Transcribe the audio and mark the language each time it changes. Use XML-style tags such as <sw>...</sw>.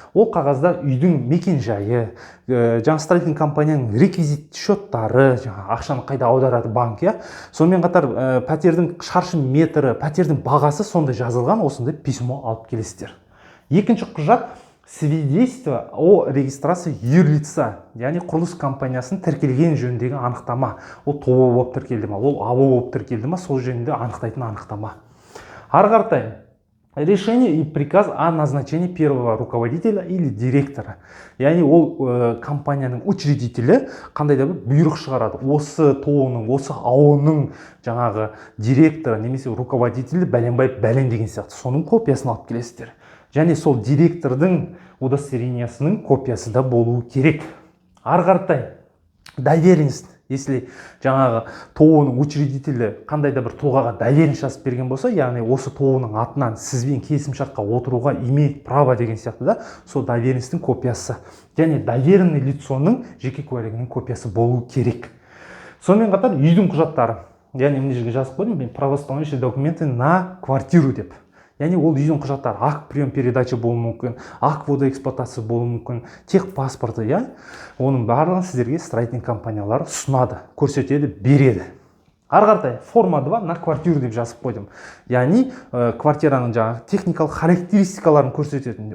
<kk>Ол қағазда үйдің мекен жайы, жаңа строительный компанияның реквизит счеттары, жаңа ақшаны қайда аударады банк, сонымен қатар пәтердің шаршы метрі, пәтердің бағасы сондай жазылған, осындай письмо алып келесіздер. Екінші құжат свидетельство о регистрации юрлица, яғни құрылыс компаниясының тіркелген жөніндегі анықтама. Ол ТО болып тіркелді ма, ол АО болып тіркелді ма, сол жөнінде анықтайтын анықтама.</kk> <ru>Ары қаратай, решение и приказ о назначении первого руководителя или директора.</ru> <kk>Яғни ол компанияның учредителі қандай да бір бұйрық шығарады. Осы ТО-ның, осы АО-ның жаңағы директоры немесе руководителі бәленбай бәлен деген сияқты. Соның копиясын алып келесіздер. Және сол директордың удостоверениясының копиясы да болуы керек. Ары қаратай, доверенность. Если жаңағы ТО-ның учредителі қандай да бір тұлғаға доверенность жазып берген болса, яғни осы ТО-ның атынан сізбен келісімшартқа отыруға имеет право деген сияқты да, сол доверенностьтің копиясы. Және доверенный лицоның жеке куәлігінің копиясы болуы керек. Сонымен қатар үйдің құжаттары. Яғни мына жерге жазып қойдым, мен правоустанавливающие документы на квартиру деп. Яғни ол үйдің құжаттары акт прием передача болуы мүмкін, акт водоэксплуатация болуы мүмкін, техпаспорты, оның барлығын сіздерге строительный компаниялар ұсынады, көрсетеді, береді. Ары қаратай, форма 2 на квартиру деп жазып қойдым. Яғни квартираның жаңағы техникалық характеристикаларын көрсететін.</kk>